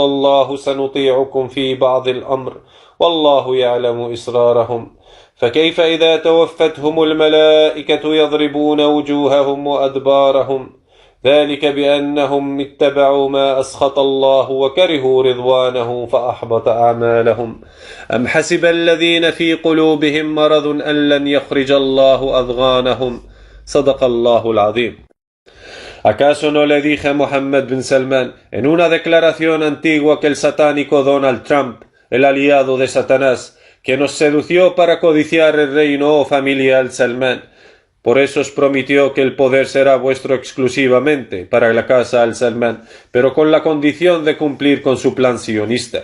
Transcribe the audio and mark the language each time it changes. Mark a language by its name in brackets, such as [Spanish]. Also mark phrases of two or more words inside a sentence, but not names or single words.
[Arabic] الله سنطيعكم في بعض الأمر والله يعلم إسرارهم فكيف إذا توفتهم الملائكة يضربون وجوههم وأدبارهم ذلك بأنهم اتبعوا ما أسخط الله وكرهوا رضوانه فأحبط أعمالهم أم حسب الذين في قلوبهم مرض أن لن يخرج الله أضغانهم صدق الله العظيم. [Spanish] ¿Acaso no le dije a Mohammed bin Salman en una declaración antigua que el satánico Donald Trump, el aliado de Satanás, que nos sedució para codiciar el reino, oh familia al-Salman, por eso os prometió que el poder será vuestro exclusivamente para la casa al-Salman, pero con la condición de cumplir con su plan sionista?